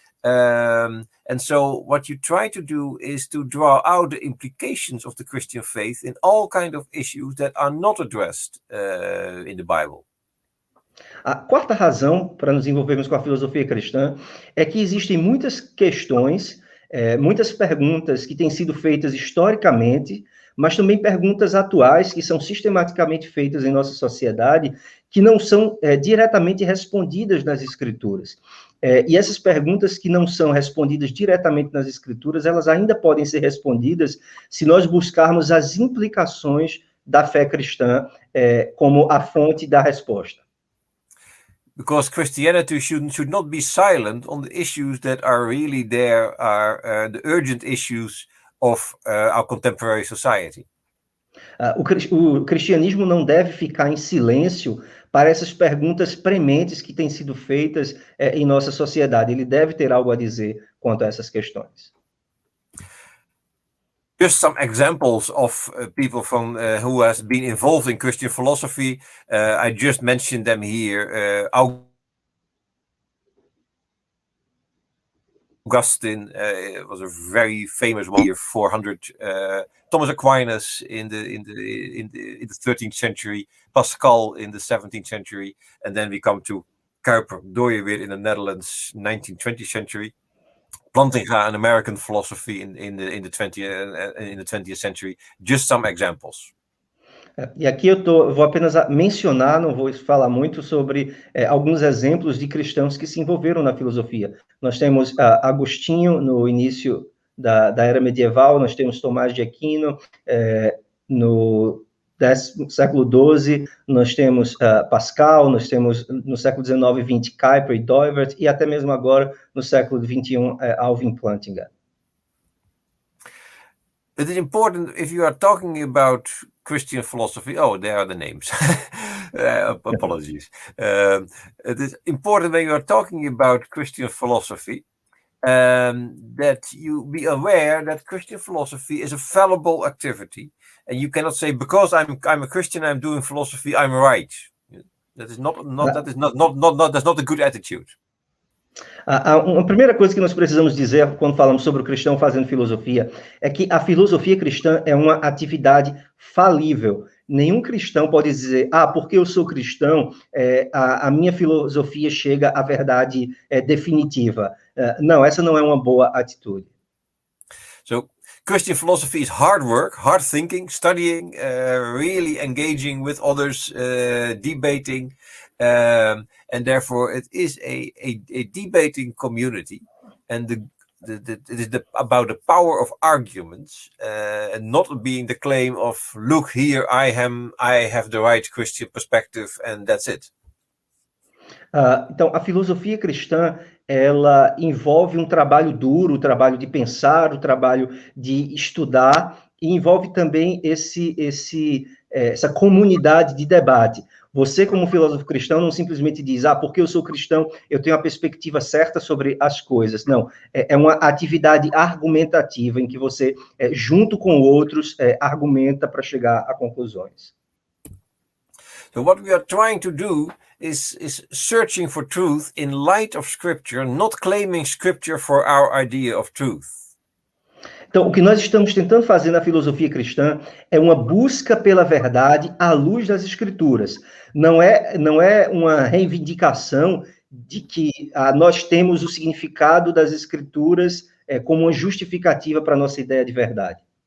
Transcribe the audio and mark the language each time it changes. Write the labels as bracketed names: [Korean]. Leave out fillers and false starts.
[English] And so what you try to do is to draw out the implications of the Christian faith in all kind of issues that are not addressed in the Bible. [Portuguese] A quarta razão para nos envolvermos com a filosofia cristã é que existem muitas questões, muitas perguntas que têm sido feitas historicamente, mas também perguntas atuais que são sistematicamente feitas em nossa sociedade, que não são diretamente respondidas nas Escrituras. E essas perguntas que não são respondidas diretamente nas Escrituras, elas ainda podem ser respondidas se nós buscarmos as implicações da fé cristã como a fonte da resposta. [English] Because Christianity should not be silent on the issues that are really there, are the urgent issues of our contemporary society. [Portuguese] O cristianismo não deve ficar em silêncio para essas perguntas prementes que têm sido feitas em nossa sociedade. Ele deve ter algo a dizer quanto a essas questões. [English] Just some examples of people from who has been involved in Christian philosophy. I just mentioned them here. Augustine was a very famous one here, 400. Thomas Aquinas in the 13th century. Pascal in the 17th century, and then we come to Kuiper Dooyeweer in the Netherlands, 19th, 20th century. Plantinga, an American philosophy in the 20th century. Just some examples. [Portuguese] E aqui eu vou apenas mencionar, não vou falar muito sobre alguns exemplos de cristãos que se envolveram na filosofia. Nós temos Agostinho no início da era medieval, nós temos Tomás de Aquino no século XII, nós temos Pascal, nós temos no século XIX e XX Kuiper e Dooyeweer, e até mesmo agora no século XXI Alvin Plantinga. [English] It is important if you are talking about Christian philosophy. Oh, there are the names. Apologies. It is important when you are talking about Christian philosophy that you be aware that Christian philosophy is a fallible activity, and you cannot say because I'm a Christian, I'm doing philosophy, I'm right. That's not a good attitude. [Portuguese] A primeira coisa que nós precisamos dizer quando falamos sobre o cristão fazendo filosofia é que a filosofia cristã é uma atividade falível. Nenhum cristão pode dizer, porque eu sou cristão, a minha filosofia chega à verdade definitiva. Não, essa não é uma boa atitude. [English] So, Christian philosophy is hard work, hard thinking, studying, really engaging with others, debating, and therefore it is a debating community, and it is about the power of arguments, and not being the claim of look here I have the right Christian perspective and that's it. [Portuguese] Então, a filosofia cristã, ela envolve um trabalho duro, o trabalho de pensar, o trabalho de estudar, e envolve também essa comunidade de debate. Você, como filósofo cristão, não simplesmente diz, porque eu sou cristão, eu tenho a perspectiva certa sobre as coisas. Não, é uma atividade argumentativa em que você, junto com outros, argumenta para chegar a conclusões. [English] So what we are trying to do is searching for truth in light of Scripture, not claiming Scripture for our idea of truth. [Portuguese] Então, o que nós estamos tentando fazer na filosofia cristã é uma busca pela verdade à luz das Escrituras. Não é uma reivindicação de que nós temos o significado das Escrituras como uma justificativa para a nossa ideia de verdade.